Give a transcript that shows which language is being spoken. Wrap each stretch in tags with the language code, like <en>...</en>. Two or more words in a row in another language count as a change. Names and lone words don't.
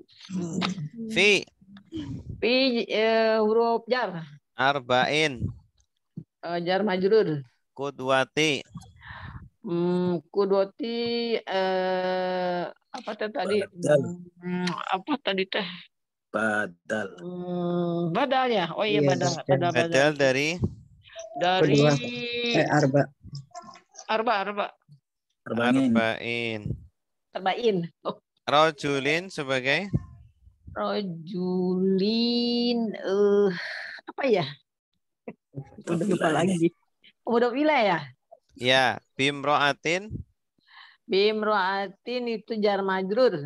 <ar>Fi حرف جر. arba'in. جار مجرور. Qudwati.</ar> <id>Qudwati apa tadi? Apa tadi teh? Badal ya. Oh iya, badal Badal dari</id> <ar>أربع. أربع. Arba'in. Terbain. Oh.</ar> <id>Rojulin sebagai Rojulin. Apa ya? Udah lupa lagi. Udah wilayah ya?</id> <ar>Ya. Bimro'atin.</ar> <id>Bimro'atin itu</id> <ar>جار مجرور.</ar>